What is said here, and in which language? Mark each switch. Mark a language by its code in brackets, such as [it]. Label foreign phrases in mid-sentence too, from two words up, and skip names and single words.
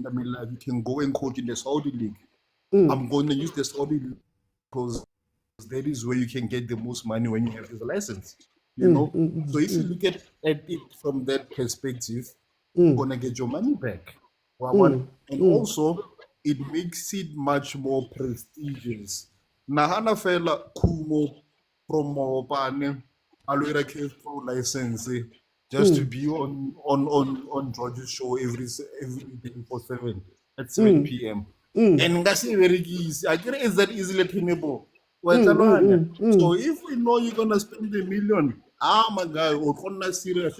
[en] I mean, like you can go and coach in the Saudi League. I'm gonna use the Saudi League because that is where you can get the most money when you have this license. So if you look at it from that perspective, you're gonna get your money back. And also it makes it much more prestigious. [lo] Nahana fela kumo promo pane aloira [en] CAF Pro license just to be on George's show every day for 7 at 7 p.m. And that's very easy. I think it's that easily attainable. So if we know you're gonna spend $1 million, my guy, we're gonna serious.